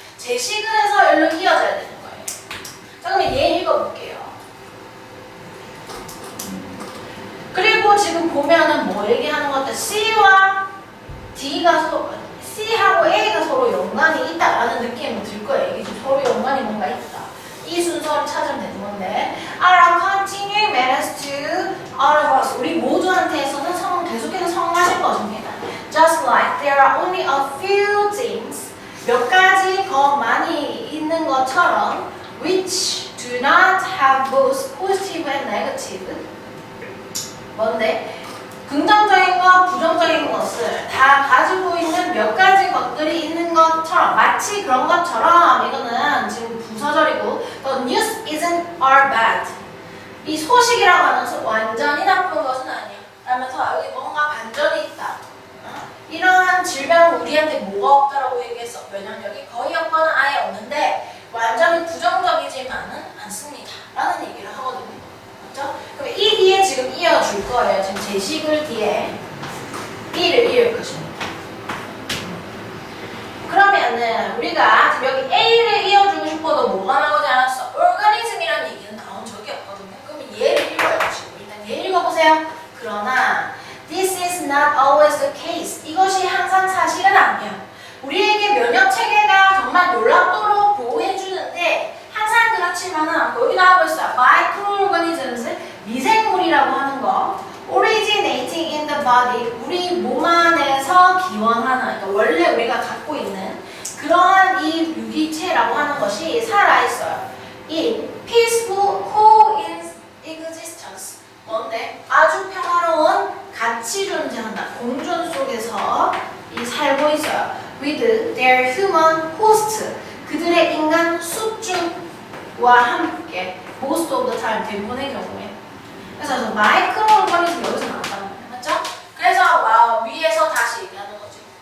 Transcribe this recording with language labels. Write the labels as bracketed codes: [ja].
[ko] 제식을 해서 일로 이어져야 되는 거예요. 자, 그럼 얘 읽어볼게요. 그리고 지금 보면은 뭐 얘기하는 것 같아? C와 D가 C하고 A가 서로 연관이 있다라는 느낌이 들 거예요. 이게 서로 연관이 뭔가 있다. 이 순서를 찾으면 되는 건데 [en] are continuing menace to all of us. [ko] 우리 모두한테서는 계속해서 성가신 것입니다. [en] Just like there are only a few things [ko] 몇 가지 것만이 있는 것처럼 [en] which do not have both positive and negative. [ko] 뭔데? 긍정적인 것, 부정적인 것을 다 가지고 있는 몇 가지 것들이 있는 것처럼, 마치 그런 것처럼. 이거는 지금 부서절이고, [en] the news isn't all bad. [ko] 이 소식이라고 하는 것은 완전히 나쁜 것은 아니야 라면서 여기 뭔가 반전이 있다. 이러한 질병은 우리한테 뭐가 없다라고 얘기했어. 면역력이 거의 없거나 아예 없는데 완전히 부정적이지만은 않습니다 라는 얘기를 하거든요. 맞죠? 그럼 이 뒤에 지금 이어줄 거예요. 지금 제시글 뒤에 E를 이을 것입니다. 그러면은 우리가 지금 여기 A를 이어주고 싶어도 뭐가 나오지 않았어? organism이라는 얘기는 나온 적이 없거든요. 그럼 얘를 읽어야지. 일단 얘 읽어보세요. 그러나 [en] this is not always the case. [ko] 이것이 항상 사실은 아니야. 우리에게 면역 체계가 정말 놀랍도록 보호해주는데 항상 그렇지만은 않고, 여기 나오고 있어요. microorganisms, 미생물이라고 하는 거. [en] originating in the body, [ko] 우리 몸 안에서 기원하는, 그러니까 원래 우리가 갖고 있는 그러한 이 유기체라고 하는 것이 살아있어요. [en] in peaceful coexistence. [ko] 뭔데? 아주 평화로운 같이 존재한다. 공존 속에서 살고 있어요. [en] with their human host. [ko] 그들의 인간 숙주와 함께 [en] most of the time, [ko] 대부분의 경우에. 그래서 마이크로 오르가니즘 여기서 나왔다는 거예요. 맞죠? 그래서 위에서 다시 얘기하는 거죠.